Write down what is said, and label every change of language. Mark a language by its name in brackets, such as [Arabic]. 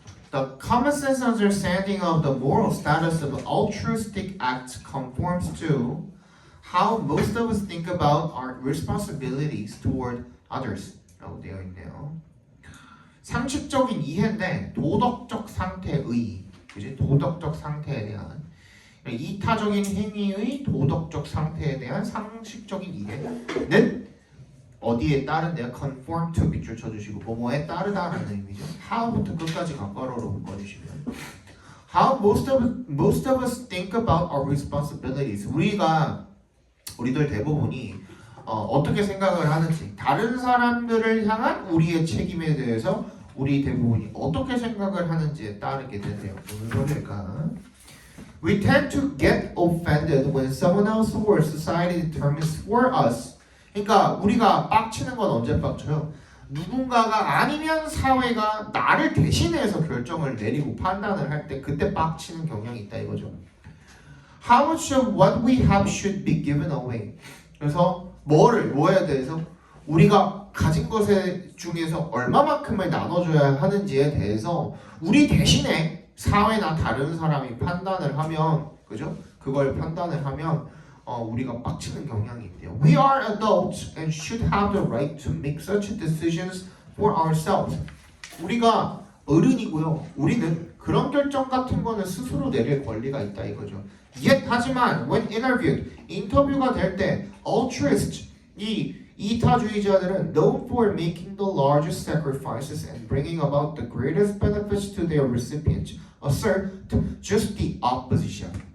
[English] The common sense understanding of the moral status of altruistic acts conforms to how most of us think about our responsibilities toward others. [Korean] 라고 되어 있네요. 상식적인 이해인데 도덕적 상태의, 그지? 도덕적 상태에 대한 이타적인 행위의 도덕적 상태에 대한 상식적인 이해는 어디에 따른데요? [English] conform to [Korean] 밑줄 쳐주시고 뭐뭐에 따르다라는 의미죠. how부터 끝까지 가까로로 묶어주시면 [English] how most of us think about our responsibilities. [Korean] 우리들 대부분이 어떻게 생각을 하는지, 다른 사람들을 향한 우리의 책임에 대해서 우리 대부분이 어떻게 생각을 하는지에 따르게 되네요. 무슨 소리일까? [English] We tend to get offended when someone else or society determines for us. [Korean] 그러니까 우리가 빡치는 건 언제 빡쳐요? 누군가가 아니면 사회가 나를 대신해서 결정을 내리고 판단을 할 때 그때 빡치는 경향이 있다 이거죠. [English] How much of what we have should be given away. [Korean] 그래서 뭐에 대해서 우리가 가진 것에 중에서 얼마만큼을 나눠줘야 하는지에 대해서 우리 대신에 사회나 다른 사람이 판단을 하면, 그죠? 그걸 판단을 하면 우리가 빡치는 경향이 있대요. [English] We are adults and should have the right to make such decisions for ourselves. [Korean] 우리가 어른이고요. 우리는 그런 결정 같은 거는 스스로 내릴 권리가 있다 이거죠. [English] Yet [Korean] 하지만 [English] when interviewed, [Korean] 인터뷰가 될 때 [English] altruists, [Korean] 이 이타주의자들은 [English] known for making the largest sacrifices and bringing about the greatest benefits to their recipients, assert just the opposition.